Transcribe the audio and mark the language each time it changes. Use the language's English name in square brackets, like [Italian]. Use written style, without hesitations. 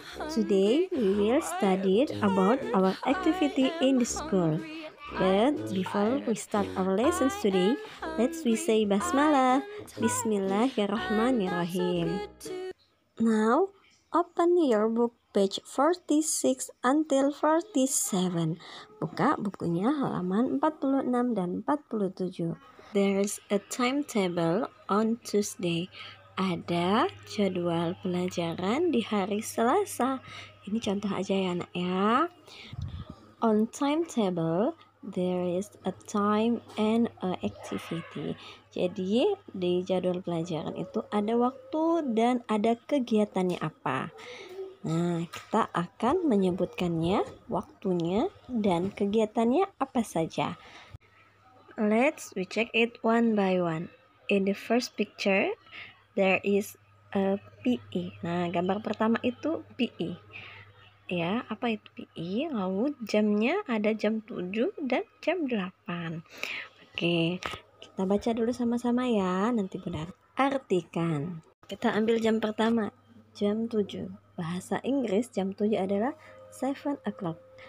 [English] Today we will study about our activity in the school. But before we start our lessons today, let's we say Basmalah. Bismillahirrahmanirrahim. Now, open your book page 46 until 47. [Indonesian] Buka bukunya halaman 46 dan 47. [English] There's a timetable on Tuesday. [Indonesian] Ada jadwal pelajaran di hari Selasa. Ini contoh aja ya anak ya. [English] On timetable, there is a time and a activity. [Indonesian] Jadi di jadwal pelajaran itu ada waktu dan ada kegiatannya apa. Nah, kita akan menyebutkannya, waktunya dan kegiatannya apa saja. [English] Let's we check it one by one. In the first picture, there is a PE. [Indonesian] Nah, gambar pertama itu PE. Ya, apa itu PE? Lalu jamnya ada jam 7 dan jam 8. Oke, kita baca dulu sama-sama ya. Nanti Bunda artikan. Kita ambil jam pertama, jam 7. Bahasa Inggris jam 7 adalah 7 o'clock.